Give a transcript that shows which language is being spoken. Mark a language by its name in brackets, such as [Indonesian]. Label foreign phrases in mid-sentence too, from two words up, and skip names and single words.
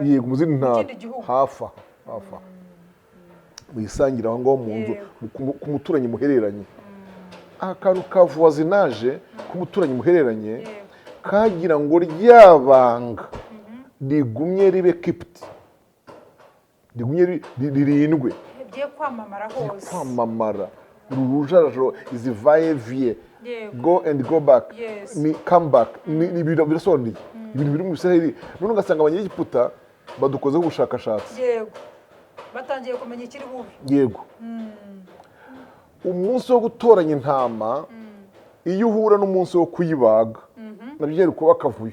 [Kinyarwanda] yego mu zindi ntara hafa muyisangira aho ngaho mu nzu ku muturanyi muhereranye akantu ka voisinage k'umuturanyi muhereranye kagira ngo ryabanga rigumye ribe kept rigumye ririndwe bigiye kwamamara hose kwamamara urujarajo izi vaye [English] go and go back [Kinyarwanda] ni [English] come back [Kinyarwanda] ni birasobanuye ibintu biri mu Isiraheli none ugasanga abanyegiputa badukozeho ubushakashatsi yego batangiye kumenya ikiri bubi yego umunsi wo gutoranya intama iyo uhura n'umunsi wo kuyibaga nabyo byari kuba akavuyo